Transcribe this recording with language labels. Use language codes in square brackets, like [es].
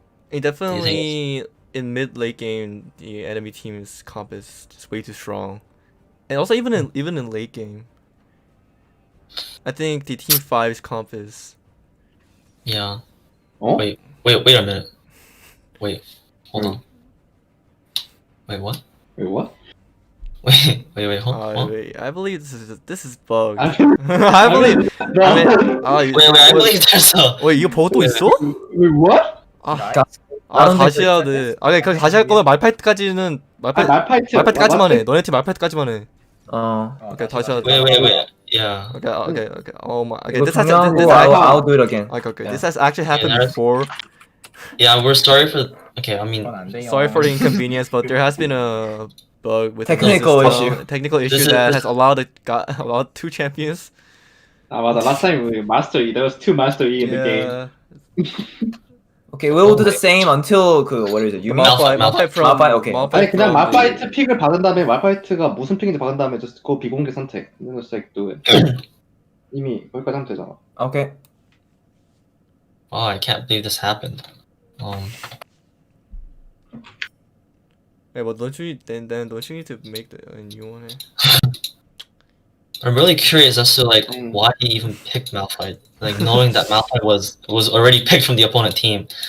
[en] Definitely in mid late game, the enemy team's comp is just way too strong, and also even in late game, I think the Team 5's comp is. Yeah. Oh? Wait a minute. Wait, hold on. Wait, what? Wait, what? Wait, hold on. Wait, I believe this is bugged. I believe. I believe there's a. Wait, [ko] 이거 버그 또 있어? [en] Wait, what? [ko] 다시 해야 돼. 그럼 다시 할 거면 말파이트까지는 말파이트까지만 해. 너네 팀 말파이트까지만 해. 오케이, 다시 하자. [en] Wait. Yeah. Okay. Oh my. Okay, I'll do it again. Okay. This has actually happened before. Yeah, we're sorry for. Okay, I mean. Sorry for the inconvenience, but there has been a bug with technical issue that has allowed 2 champions. [ko] 맞아. [en] Last time there was 2 Master E in the game. Okay, we'll do the same until what is it? You mean Malphite? Okay. [ko] 아니 그냥 말파이트 픽을 받은 다음에 말파이트가 무슨 픽인지 받은 다음에 [en] just go [ko] 비공개 선택. [en] Just like do it. [ko] 이미 거기까지 하면 되잖아. [en] Okay. Oh, I can't believe this happened. Yeah, but don't you don't you need to make a new one? I'm really curious as to like why he even picked Malphite. Like knowing that Malphite was already picked from the opponent team.